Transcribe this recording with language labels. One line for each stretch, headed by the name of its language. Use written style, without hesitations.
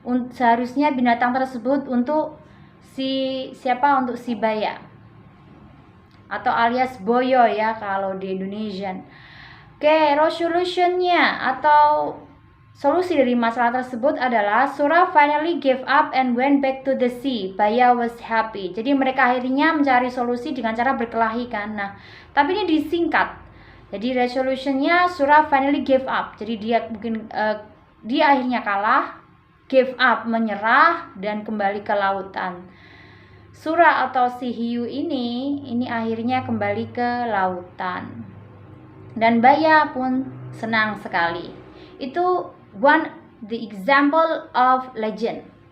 Indonesian: Seharusnya binatang tersebut untuk si Baya atau alias Boyo ya kalau di Indonesian. Oke, resolutionnya atau solusi dari masalah tersebut adalah
English: Sura finally gave up and went back to the sea. Baya was happy.
Indonesian: Jadi mereka akhirnya mencari solusi dengan cara berkelahi kan. Nah, tapi ini disingkat. Jadi resolutionnya
English: Sura finally gave up.
Indonesian: Jadi dia akhirnya kalah. Give up, menyerah dan kembali ke lautan. Sura atau si hiu ini akhirnya kembali ke lautan. Dan Baya pun senang sekali. Itu
English: the example of legend.